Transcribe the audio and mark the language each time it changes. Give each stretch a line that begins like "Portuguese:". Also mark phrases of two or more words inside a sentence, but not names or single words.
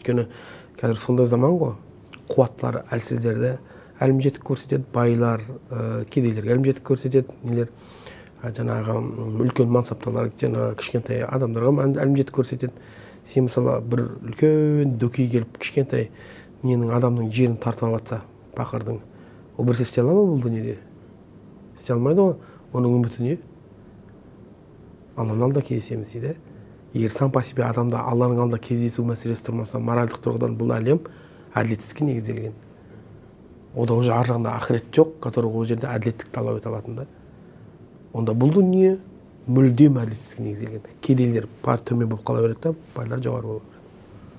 Kazakh: Өйткені қазір сондай заман ғой, қуаттылар әлсіздерді әлімжеттік көрсетеді, байлар кедейлерге әлімжеттік көрсетеді, нелер жаңағы үлкен мансапталар жаңағы кішкентай адамдарға әлімжеттік көрсетеді. Сен мысалы бір үлкен дөкей келіп кішкентай ненің адамның жерін тартып алып жатса, пақырдың. Ол бірсе істей ала ма бұл дүниеде? Істей алмайды ғой. Оның үміті не? Алланың алдында кездесеміз дейді. Егер
Russian: сам по себе
Kazakh: адамда Алланың алдында кездесу мәселесі тұрмаса, моральдық тұрғыдан бұл әлем әділетсіздікке негізделген. Ода уже ар жағында ақырет жоқ, который ол жерде әділеттік талап ете алатын да. Онда бұл дүние мүлдем әділетсіздікке негізделген. Кедейлер төмен болып қала береді да, байлар жоғары болып береді.